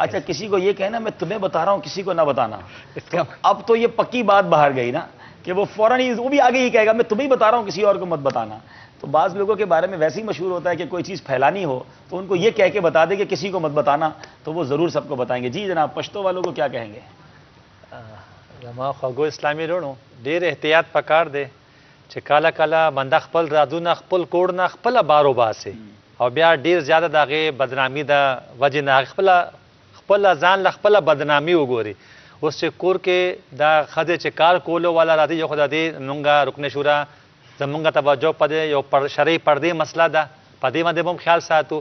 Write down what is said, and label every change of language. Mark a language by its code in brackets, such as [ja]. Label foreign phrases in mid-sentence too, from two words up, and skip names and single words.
[ur] اچھا کسی کو یہ کہنا میں تمہیں بتا رہا ہوں کسی کو نہ بتانا، اب تو یہ پکی بات باہر گئی نا کہ وہ فوراً ہی وہ بھی آگے ہی کہے گا میں تمہیں بتا رہا ہوں کسی اور کو مت بتانا. تو بعض لوگوں کے بارے میں ویسے ہی مشہور ہوتا ہے کہ کوئی چیز پھیلانی ہو تو ان کو یہ کہہ کے بتا دے کہ کسی کو مت بتانا، تو وہ ضرور سب کو بتائیں گے. جی جناب، پشتو والوں کو کیا کہیں گے؟ [ps] زما خوږو اسلامي وروڼو ډېر احتیاط پکار دی چې کله کله بنده خپل رازونه خپل کوډ نه خپله بار وباسي او بیا ډېر زیاته د هغې بدنامي د وجې نه خپله ځان له خپله بدنامي وګوري. اوس چې کور کې دا ښځې چې کار کولو والا راځي، یو خو د دې زمونږ رکن شورا زمونږ توجه په دې یو شرعي پردې مسله ده، په دې باندې به هم خیال ساتو.